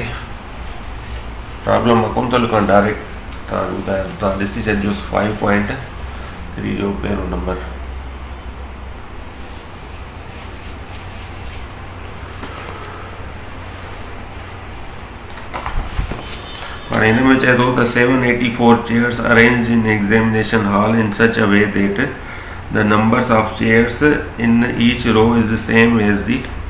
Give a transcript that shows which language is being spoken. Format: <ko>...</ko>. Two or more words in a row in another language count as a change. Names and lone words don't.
<sd>प्रॉब्लम मां कोन थो लिखां डायरेक्ट, तव्हां ॾिसी छॾिजोसि।</sd> <en>5.3</en> <sd>जो पहिरियों नंबर। हाणे हिन में चए थो त</sd> <en>784 chairs arranged in examination hall in such a way that the numbers of chairs in each row is the same as the</en>